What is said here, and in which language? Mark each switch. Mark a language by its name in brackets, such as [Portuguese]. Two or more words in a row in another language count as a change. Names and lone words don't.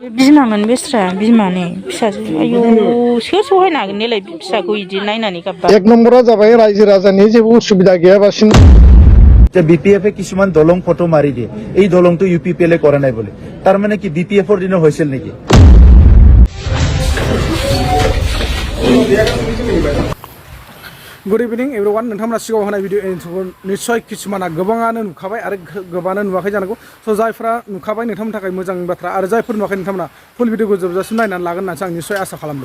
[Bodo] बिमामोन बेस्रा बिमानि फिसाजो आयौ सोर सहायनो हागोन देलाय फिसाखौ इदि नायनानै गाबबा। एक नम्बरा जाबाय रायजो राजानि जेबो उसुबिदा गैयाबासिनो [Assamese] বিপিএফে কিছুমান দলং ফটো মাৰি দিয়ে এই দলংটো ইউপিপিএলে কৰা নাই বলে তাৰ মানে কি বিপিএফৰ দিনে হৈছিল নেকি? [English] good evening everyone [Bodo] नोंथांमोना सिगाङाव होनाय भिडिअ निस्सय किसुमाना गोबाङानो नुखाबाय आरो गोबाङानो नुवाखै जानांगौ स' जायफ्रा नुखाबाय नोंथांमोननि थाखाय मोजां बाथ्रा आरो जायफोर नुवाखै नोंथांमोना [English] full video [Bodo] जोबजासिम नायनानै लागोन होननानै आं निस्सय आसा खालामदों।